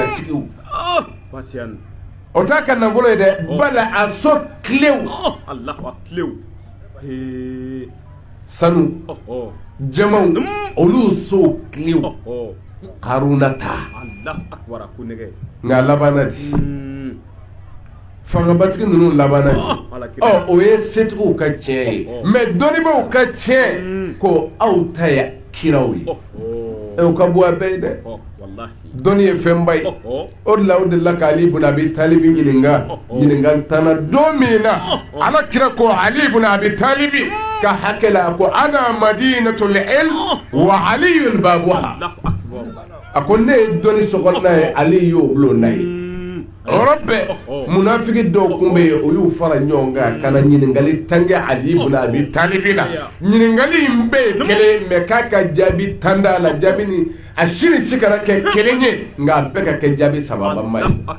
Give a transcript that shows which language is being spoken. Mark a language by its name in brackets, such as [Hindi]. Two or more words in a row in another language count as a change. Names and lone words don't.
[Bambara] o t'a ka nafolo ye dɛ bala a so tilew sanu jamaw olu so tilew Karuna ta nka labanna di fangabatigi ninnu labanna di o ye setigiw ka tiɲɛ ye mais dɔnnibaw ka tiɲɛ ko aw ta ye kiraw ye o ka bɔ a bɛɛ ye dɛ dɔnni ye fɛnba ye o de la o delila ka Ali ibn Abi Talib ɲininkali tanna don min na ala kira ko Ali ibn Abi Talib ka hakɛ la ko [Arabic] أنا مدينة العلم وعلي بابها [Bambara] a ko ne ye dɔnni sɔgɔnna ye Ali y'o bulonna ye yɔrɔ bɛɛ munafiki dɔw kun bɛ yen o y'u fara ɲɔgɔn kan ka na ɲininkali tangɛ Ali ibn Abi Talib la ɲininkali in bɛɛ ye kelen mais k'a ka jaabi tan d'a la jaabi ni a sini si kana kɛ kelen ye nka a bɛɛ ka kɛ jaabi sababama ye